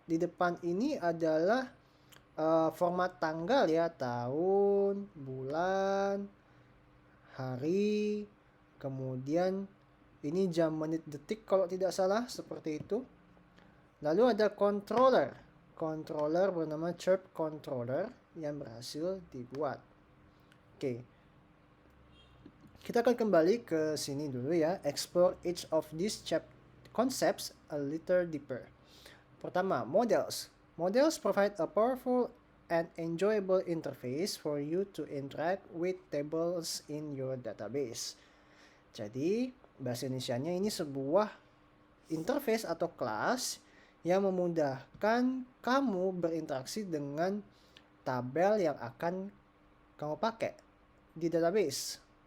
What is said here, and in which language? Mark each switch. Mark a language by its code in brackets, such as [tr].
[id] Di depan ini adalah format tanggal ya, tahun, bulan, hari, kemudian ini jam, menit, detik kalau tidak salah, seperti itu. Lalu ada controller bernama chirp controller yang berhasil dibuat. Oke. Kita akan kembali ke sini dulu ya. [en] Explore each of these concepts a little deeper. [id] Pertama, [en] models. Models provide a powerful and enjoyable interface for you to interact with tables in your database. [id] Jadi, bahasa Indonesianya ini sebuah interface atau kelas yang memudahkan kamu berinteraksi dengan tabel yang akan kamu pakai di database.